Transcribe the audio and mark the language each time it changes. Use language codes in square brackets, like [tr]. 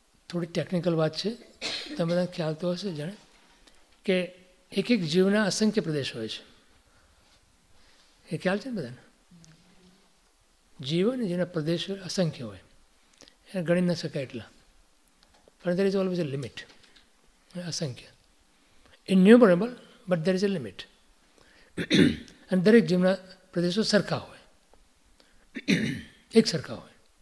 [gu] થોડી ટેકનિકલ વાત છે, તમે બધા ખ્યાલ તો હશે જાણે કે એક એક જીવના અસંખ્ય પ્રદેશ હોય છે. એ ખ્યાલ છે ને બધાને? જીવ ને જેના પ્રદેશો અસંખ્ય હોય, એને ગણી ન શકાય એટલા, પણ [en] there is always a limit. અસંખ્ય, innumerable, but there is a limit. [gu] અને દરેક જીવના પ્રદેશો સરખા હોય, એક સરખા હોય.